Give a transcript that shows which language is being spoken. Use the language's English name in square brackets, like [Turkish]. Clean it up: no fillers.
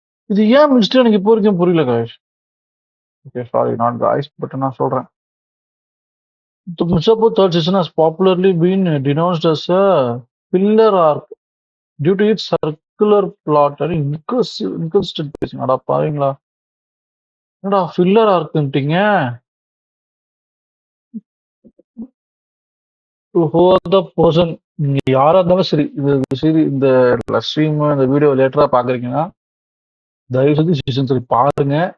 [Tamil] இது ஏன் மிஸ்டர் எனக்கு இப்போ வரைக்கும் புரியல guys. [English] okay sorry not guys but [Tamil] நான் சொல்றேன். [English] The Mirzapur third season has popularly been denounced as a filler arc due to its circular plot and inconsistent pacing. [Tamil] அடா பாவீங்களா, என்னடா filler ஆர்க்குன்ட்டீங்க? [English] who are the person, [Tamil] நீங்க யாரா இருந்தாலும் சரி, இந்த ஸ்ட்ரீம் இந்த வீடியோ லேட்டரா பாக்குறீங்கன்னா தயவு செஞ்சு சீசன் 3 பாருங்க.